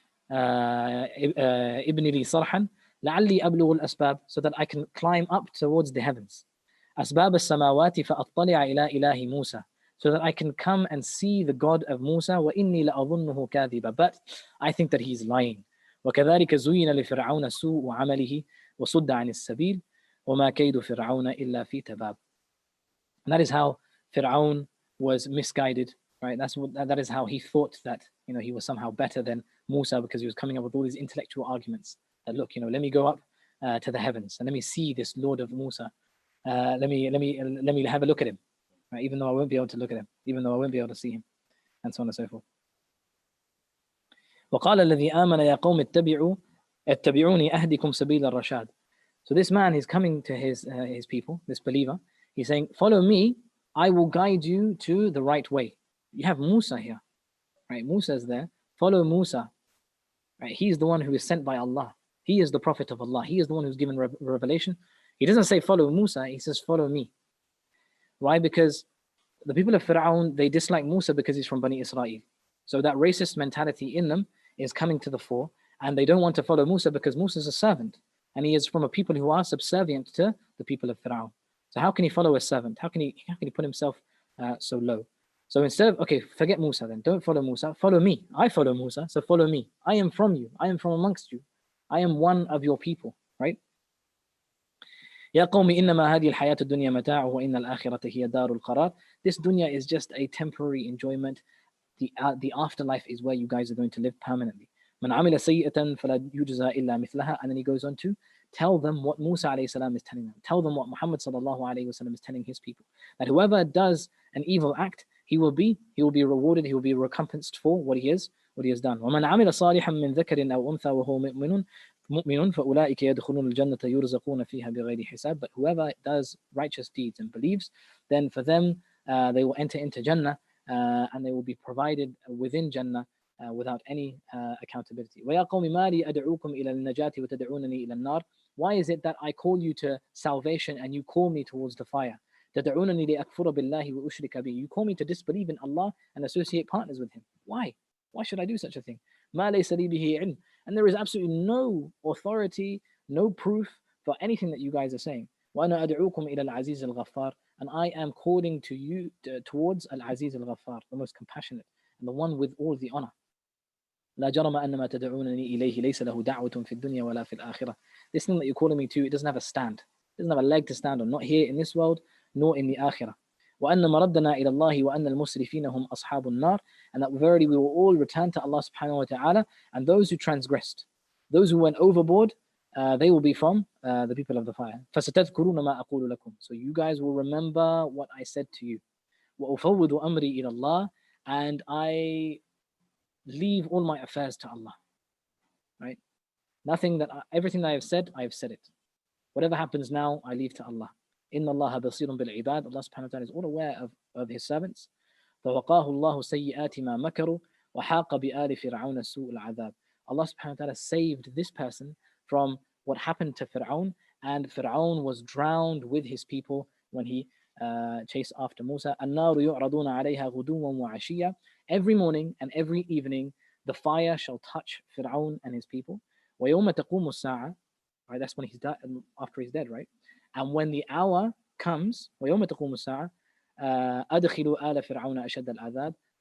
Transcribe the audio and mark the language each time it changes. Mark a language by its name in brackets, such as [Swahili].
[Arabic] ابن لي صرحا لعلي أبلغ الأسباب, [English] so that I can climb up towards the heavens. [Arabic] أسباب السماوات فأطلع إلى إله موسى, [English] so that I can come and see the God of Musa. [Arabic] وإني لأظنه كاذبا, [English] but I think that he's lying. [Arabic] وكذلك زين لفرعون سوء عمله وصد عن السبيل وما كيد فرعون إلا في تباب. [English] And that is how Fir'aun was misguided, right? That is how he thought that, he was somehow better than Musa, because he was coming up with all these intellectual arguments that, look, let me go up to the heavens and let me see this Lord of Musa. Let me have a look at him, right? Even though I won't be able to look at him, even though I won't be able to see him, and so on and so forth. [Arabic] وقال الذي آمن يا قوم اتبعوني أهدكم سبيل الرشاد. [English] So this man is coming to his people, this believer. He's saying, follow me, I will guide you to the right way. You have Musa here, right? Musa is there. Follow Musa, right? He is the one who is sent by Allah. He is the prophet of Allah. He is the one who's given revelation. He doesn't say follow Musa, he says follow me. Why? Because the people of Fir'aun, they dislike Musa because he's from Bani Israel. So that racist mentality in them is coming to the fore, and they don't want to follow Musa because Musa is a servant, and he is from a people who are subservient to the people of Fir'aun. So how can he follow a servant? How can he put himself so low? So instead of, okay, forget Musa then, don't follow Musa, follow me. I follow Musa, so follow me. I am from you. I am from amongst you. I am one of your people, right? [Arabic] يا قوم إنما هذه الحياة الدنيا متاع وإن الآخرة هي دار القرار. [English] This dunya is just a temporary enjoyment. The afterlife is where you guys are going to live permanently. [Arabic] من عمل سيئة فلا يجزى إلا مثلها. [English] And then he goes on to tell them what Musa alayhi salam is telling them. Tell them what Muhammad sallallahu alayhi wasallam is telling his people. That whoever does an evil act, he will be rewarded, he will be recompensed for what he has done. [Arabic] ومن عمل صالحا من ذكر أو أنثى وهو مؤمن فأولئك يدخلون الجنة يرزقون فيها بغير حساب. [English] But whoever does righteous deeds and believes, then for them they will enter into Jannah, and they will be provided within Jannah without any accountability. [Arabic] وَيَا قَوْمِ مَا لِي أَدْعُوكُمْ إِلَى النَّجَاةِ وَتَدْعُونَنِي إِلَى النَّارِ. [English] Why is it that I call you to salvation and you call me towards the fire? [Arabic] تَدْعُونَنِي لِأَكْفُرَ بِاللَّهِ وَأُشْرِكَ بِهِ. [English] You call me to disbelieve in Allah and associate partners with Him. Why? Why should I do such a thing? [Arabic] مَا لَيْسَ لِي بِهِ عِلْمٍ. [English] And there is absolutely no authority, no proof for anything that you guys are saying. [Arabic] وَأَنَا أَدْعُوكُمْ إِلَى الْعَزِيزِ الْغَفَّارِ. [English] And I am calling to you towards Al-Aziz Al-Ghaffar, the most compassionate and the one with all the honor. [Arabic] لا جرم أن ما تدعونني إليه ليس له دعوة في الدنيا ولا في الآخرة. [English] This thing that you're calling me to, it doesn't have a stand. It doesn't have a leg to stand on, not here in this world, nor in the Akhirah. [Arabic] وأن مردنا إلى الله وأن المسرفين هم أصحاب النار. [English] And that verily we will all return to Allah subhanahu wa ta'ala, and those who transgressed, those who went overboard, they will be from the people of the fire. [Arabic] فستذكرون ما أقول لكم. [English] So you guys will remember what I said to you. [Arabic] وأفوض أمري إلى الله. [English] And I leave all my affairs to Allah, right? Everything that I have said it. Whatever happens now, I leave to Allah. [Arabic] Inna Allah basirun bil ibad. [English] Allah subhanahu wa ta'ala is all aware of His servants. [Arabic] فَوَقَاهُ اللَّهُ سَيِّئَاتِ مَا مَكَرُوا وَحَاقَ بِآلِ فِرْعَوْنَ سُوءُ الْعَذَابِ. [English] Allah subhanahu wa ta'ala saved this person from what happened to Fir'aun, and Fir'aun was drowned with his people when he chased after Musa. [Arabic] النَّارُ يُعْرَضُونَ عَلَيْهَا غُدُوًّا وَعَشِيًّا. [English] Every morning and every evening, the fire shall touch Fir'aun and his people. [Arabic] وَيَوْمَ تَقُومُ السَّاعَةِ. [English] Right, that's when he's died, after he's dead, right? And when the hour comes, [Arabic] وَيَوْمَ تَقُومُ السَّاعَةِ أَدْخِلُوا آلَ فِرْعَوْنَ أَشَدَّ الْعَذَابِ.